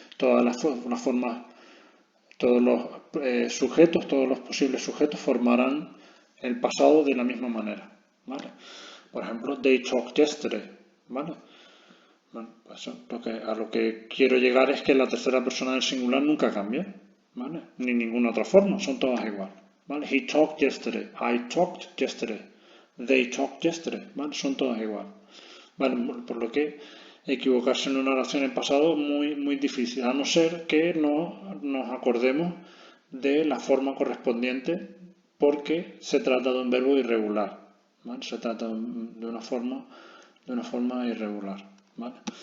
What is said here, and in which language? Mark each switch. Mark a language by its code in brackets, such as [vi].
[es] Todas las formas, todos los sujetos, todos los posibles sujetos formarán el pasado de la misma manera, ¿vale? Por ejemplo, [en] they talked yesterday, [es] ¿vale? Bueno, pues a lo que quiero llegar es que la tercera persona del singular nunca cambia, ¿vale? Ni ninguna otra forma, son todas igual, ¿vale? [en] He talked yesterday, I talked yesterday, they talked yesterday, ¿vale? [es] Son todas igual, ¿vale? Por lo que equivocarse en una oración en pasado es muy difícil, a no ser que no nos acordemos de la forma correspondiente porque se trata de un verbo irregular, ¿vale? Se trata de una forma irregular, ¿vale?